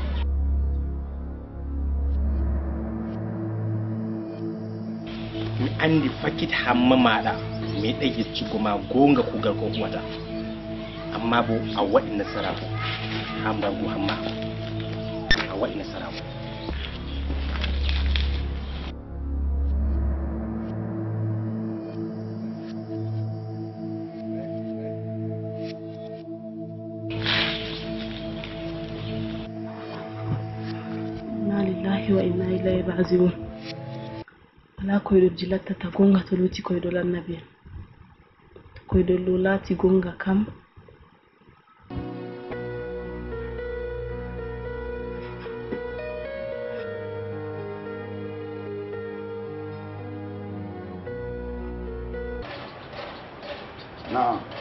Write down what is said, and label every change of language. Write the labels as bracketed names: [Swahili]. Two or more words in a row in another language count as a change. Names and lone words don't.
[Fula] Mi andi fakit hamma maɗa mi ɗa yeccugo ma gonga kugal ko huwata, amma bo a waɗi nasaraku ha mbargu hamma, a waɗi nasaraku. [Arabic] إنا لله وإنا إليه راجعون. [Fula] Ala koyɗo jilattata gonga to luti koyɗo lannabi en, to koyɗo lo laati gonga kam Naam.